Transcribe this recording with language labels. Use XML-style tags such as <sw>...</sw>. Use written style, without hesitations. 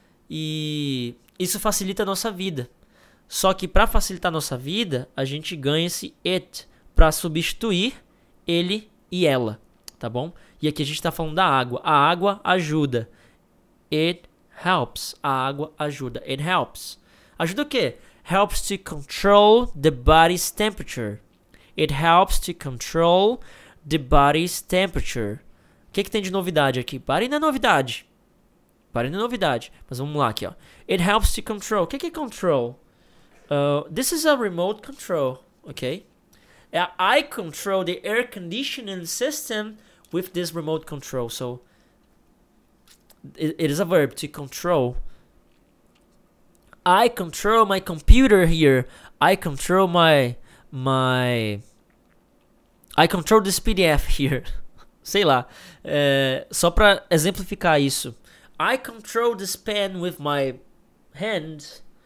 <pt>E isso facilita a nossa vida. Só que para facilitar a nossa vida, a gente ganha esse it para substituir ele e ela, tá bom? E aqui a gente está falando da água. A água ajuda.</pt> <en>It helps.</en> <pt>A água ajuda. It helps. Ajuda o quê?</pt> <en>helps to control the body's temperature. It helps to control the body's temperature.</en> <pt>O que tem de novidade aqui? Parem na novidade. Parem na novidade. Mas vamos lá aqui, ó.</pt> <en>It helps to control.</en> <pt>O que é</pt> <en>control? This is a remote control, ok? I control the air conditioning system with this remote control. So, it is a verb, to control. I control my computer here. I control I control this PDF here.</en> <pt>Sei lá. Só para exemplificar isso.</pt> <en>I control this pen with my hand.</en>